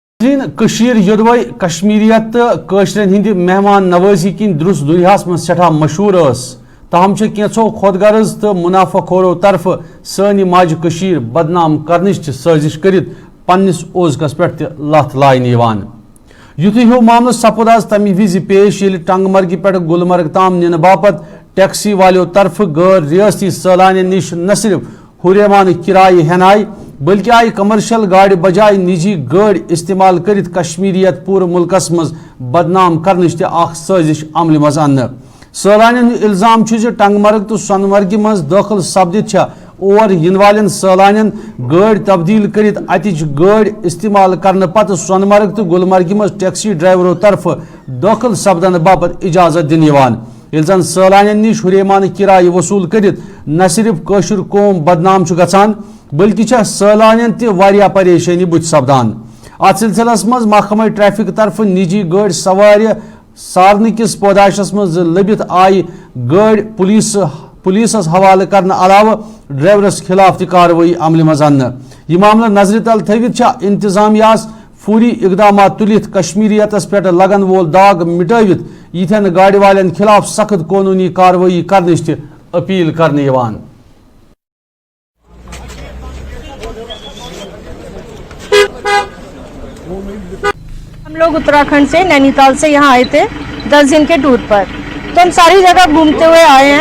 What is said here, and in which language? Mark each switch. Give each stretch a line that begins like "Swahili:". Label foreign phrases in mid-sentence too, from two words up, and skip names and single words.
Kashmiri: युदवई कश्मीरियत कशरन हिंद मेहमान नवाजी किन दुरुस दुनियास में सठा मशहूर ताहम कैंसो खुदगर्ज तो मुनाफाखोरों तरफ सानी माज कशीर बदनाम करनिच साजिश करित पन्निस ओजकस पे लत लायन युथु हिव मामल सपुद आज तमि विज पेश ये टंगमर्ग पे गुलमर्ग ताम निन बापत टैक्सी वालों तरफ गैर रियासती सैलानियों निश न सिर्फ हुरेमान किराए हेनाई बल्कि आई कमर्शियल गाड़ी बजाय निजी गाड़ी इस्तेमाल करित कश्मीरियत पूरे मुल्कस मज बदनाम करनिच साजिश अमल मज अन्न सैलानियों इल्जाम टंगमर्ग तो सोनमर्ग मज दाखिल सपदित और इन वाले सैलानियों गाड़ी तब्दील करित अतिच गाड़ी इस्तेमाल करने पत सोनमर्ग तो गुलमर्ग मज टैक्सी ड्राइवरों तरफ दाखिल सपदन बापत इजाजत दिन ये जन सैलानियों निश हुरेमान किराए वसूल करित न सिर्फ कशर कौम बदनाम गसान बल्कि सैलानियों तह परेशानी बुथ सपदान अत सिलसिलस मज महकमा ट्रैफिक तरफ निजी गाड़ी सवार सारन किस पौदाशस मज लबित आई गाड़ी पुलिस हवाले करने अलावा ड्राइवरस खिलाफ कार्रवाई अमल मज अन्न यह मामला नजर तल थवित इंतजामिया फूरी इकदाम तुलित कश्मीरियतस पे लगन वोल दाग मिटवित यिथन गाड़ी वाले खिलाफ सख्त कानूनी कार्रवाई करने अपील करने
Hindi: हम लोग उत्तराखंड से नैनीताल से यहाँ आए थे 10 दिन के टूर पर, तो हम सारी जगह घूमते हुए आए हैं।